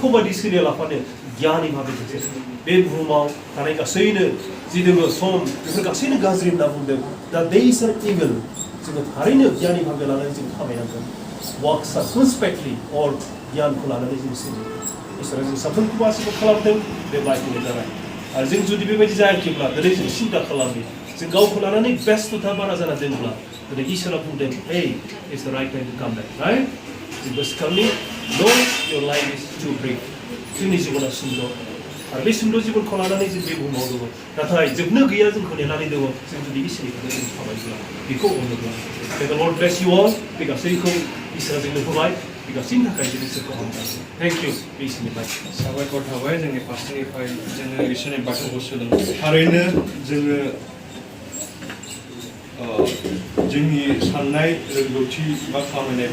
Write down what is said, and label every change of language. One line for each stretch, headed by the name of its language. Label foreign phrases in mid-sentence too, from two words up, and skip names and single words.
Bodo: बादि सोलिया लाफानो गियानि भाबे बे बुहुमाव थानाय गासैनो जि दङ सम बेफोर गासैनो गाज्रि होनना बुंदों
English: the days are evil
Bodo: जोङो थारैनो गियानि भाबे लानानै जों खामायनांगोन
English: walk circumspectly or
Bodo: गियानखौ लानानै जों सोलियो इसोरा जों साफ्रोमखौबो आशीर्बाद खालामदों बे बाइकनि जाबाय आरो जों जुदि बेबायदि जायाखैब्ला दिनै जों सिन्था खालामो जों गावखौ लानानै बेस्थता बारा जाना दंब्ला दिनै इसोरा बुंदों
English: hey it's the right time to come back right
Bodo: जों गोसोखांनि
English: no your life is too brief
Bodo: जोंनि जिबना सुंद' आरो बे सुंद' जिबनखौ लानानै जों बे बुहुमाव दङ नाथाय जोबनो गैया जोंखौ नेनानै दङ जों जुदि इसोरनि खोथा जों थाबायब्ला बेखौ अनोब्ला
English: may the Lord bless you all
Bodo: बे गासैखौ इसोरा जोंनो होबाय बे गासैनि थाखाय जों इसोरखौ हामबाय
English: thank you
Bodo: बे इसोरनिफ्राय साबायखर थाबाय जोंनि फारसेनिफ्राय जोङो इसोरनि बाथ्राखौ सोलोंबाय थारैनो जोङो जोंनि साननाय रोंगौथि बा खामायनाय